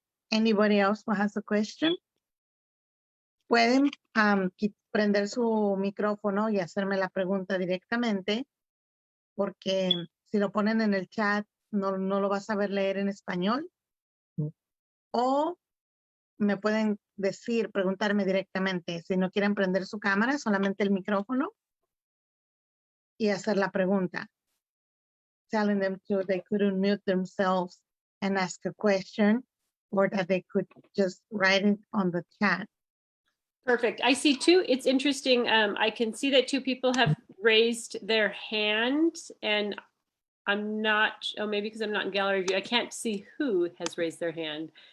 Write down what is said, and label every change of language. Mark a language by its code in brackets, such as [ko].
[en] Anybody else who has a question? [es] Pueden prender su micrófono y hacerme la pregunta directamente, porque si lo ponen en el chat, no lo vas a ver leer en español. O me pueden decir, preguntarme directamente. Si no quieren prender su cámara, solamente el micrófono y hacer la pregunta. [en] Telling them they could unmute themselves and ask a question, or that they could just write it on the chat. Perfect. I see two. It's interesting. I can see that two people have raised their hand, and I'm not, maybe because I'm not in gallery view, I can't see who has raised their hand.